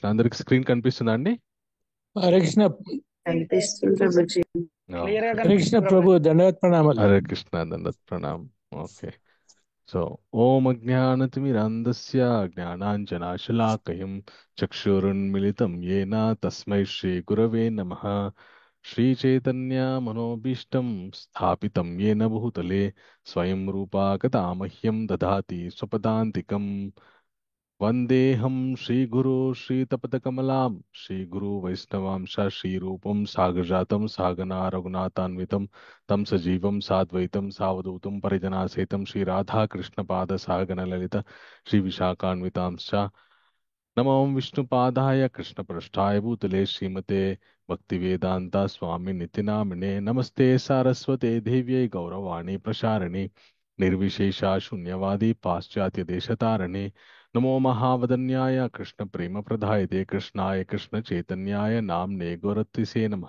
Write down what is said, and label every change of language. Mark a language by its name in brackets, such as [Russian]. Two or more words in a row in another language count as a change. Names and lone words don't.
[Telugu] అందరికి స్క్రీన్ కనిపిస్తుందా అండి? హరే కృష్ణ. కనిపిస్తుంది ప్రభుజీ. ఓకే. హరే కృష్ణ ప్రభు, దండవత్ ప్రణామాలు. హరే కృష్ణ. దండత్ ప్రణామ్. ఓకే. సో [Sanskrit] ఓం అజ్ఞానతిమిరాంధస్య జ్ఞానాంజనాశలాకయం చక్షురున్మిళితం येन తస్మై శ్రీ గురవే నమః. శ్రీచైతన్య మనోభీష్టం స్థాపితం येन భూతలే స్వయం రూపా గతా మహ్యం దదాతి స్వపదాంతికం. వందేహం శ్రీగురు శ్రీతపదకమలాం శ్రీగురు వైష్ణవాంశ శ్రీరూపం సాగజాతం సాగనా రఘునాథాన్వితం తం సజీవం సాద్వైతం సావధూతం పరిజనాసేతం శ్రీరాధాకృష్ణపాద సాగన లలిత శ్రీ విశాఖాన్వితాంశ్చ నమో విష్ణుపాదాయ కృష్ణప్రష్టాయ భూతలే శ్రీమతే భక్తివేదాంత స్వామి నిత్యనామినే నమస్తే సారస్వతే దేవ్యై గౌరవాణి ప్రచారిణి నిర్విశేష శూన్యవాది పాశ్చాత్య దేశతారిణి నమో మహావదన్యాయ కృష్ణ ప్రేమ ప్రదాయతే కృష్ణాయ కృష్ణ చైతన్యాయ నామ్నే గౌరత్రిసే నమః.